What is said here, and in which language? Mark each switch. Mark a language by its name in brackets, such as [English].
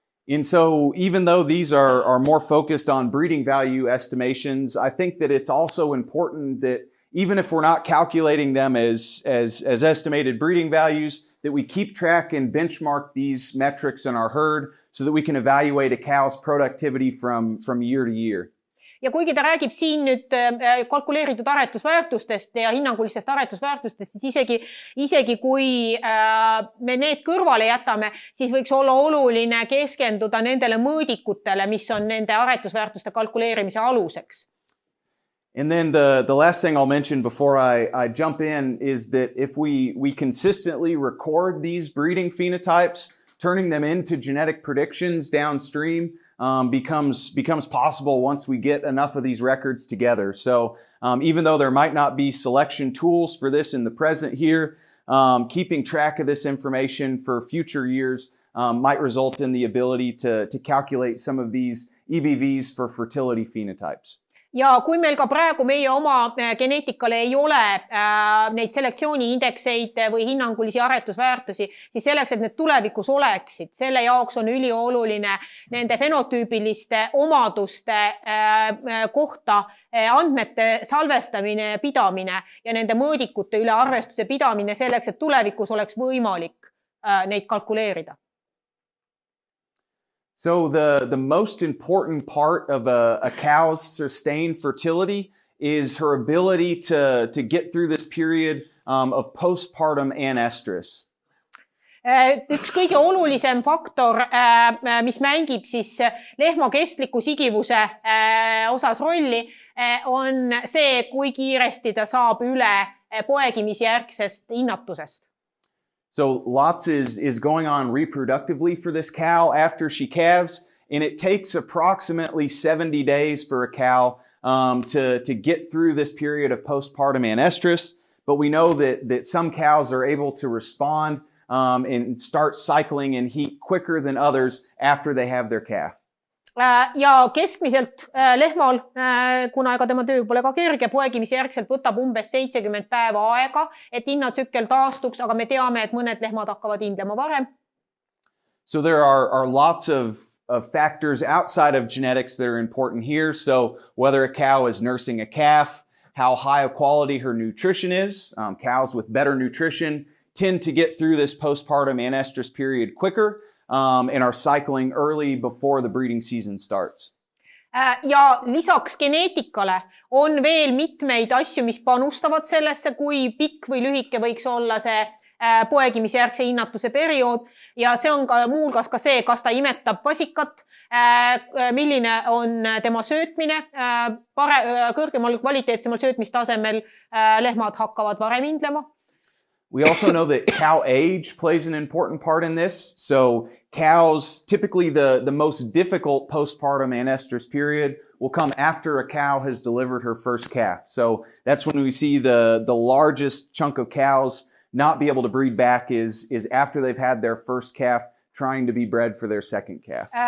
[English] And so even though these are more focused on breeding value estimations, I think that it's also important that even if we're not calculating them as estimated breeding values, that we keep track and benchmark these metrics in our herd so that we can evaluate a cow's productivity from year to year. [Estonian] Ja kuigi ta räägib siin nüüd kalkuleeritud aretusväärtustest ja hinnangulistest aretusväärtustest, isegi kui me need kõrvale jätame, siis võiks olla oluline keskenduda nendele mõõdikutele, mis on nende aretusväärtuste kalkuleerimise aluseks. [English] And then the last thing I'll mention before I jump in is that if we consistently record these breeding phenotypes, turning them into genetic predictions downstream becomes possible once we get enough of these records together. So even though there might not be selection tools for this in the present here, keeping track of this information for future years might result in the ability to calculate some of these EBVs for fertility phenotypes. [Estonian] Ja kui meil ka praegu meie oma geneetikale ei ole neid selektsiooniindekseid või hinnangulisi aretusväärtusi, siis selleks, et need tulevikus oleksid, selle jaoks on ülioluline nende fenotüübiliste omaduste kohta andmete salvestamine ja pidamine ja nende mõõdikute üle arvestuse pidamine selleks, et tulevikus oleks võimalik neid kalkuleerida. [English] So the most important part of a cow's sustained fertility is her ability to get through this period of postpartum anestrus. [Estonian] Üks kõige olulisem faktor, mis mängib siis lehma kestliku sigivuse osas rolli, on see, kui kiiresti ta saab üle poegimisjärgsest innatusest. [English] So lots is going on reproductively for this cow after she calves, and it takes approximately 70 days for a cow to get through this period of postpartum anestrus. But we know that some cows are able to respond and start cycling in heat quicker than others after they have their calf. [Estonian] Ja keskmiselt lehmal, kuna ega tema töö pole ka kerge, poegimisjärgselt võtab umbes 70 päeva aega, et innatsükkel taastuks, aga me teame, et mõned lehmad hakkavad indlema varem. [English] So there are lots of factors outside of genetics that are important here. So whether a cow is nursing a calf, how high of quality her nutrition is. Cows with better nutrition tend to get through this postpartum anestrus period quicker. And are cycling early before the breeding season starts. [Estonian] Ja lisaks geneetikale on veel mitmeid asju, mis panustavad sellesse, kui pikk või lühike võiks olla see poegimisjärgse innatuse periood. Ja see on ka muuhulgas ka see, kas ta imetab vasikat, milline on tema söötmine, kõrgemal kvaliteetsemal söötmistasemel lehmad hakkavad varem indlema. [English] We also know that cow age plays an important part in this. So cows, typically the most difficult postpartum anestrus period will come after a cow has delivered her first calf. So that's when we see the largest chunk of cows not be able to breed back is after they've had their first calf trying to be bred for their second calf.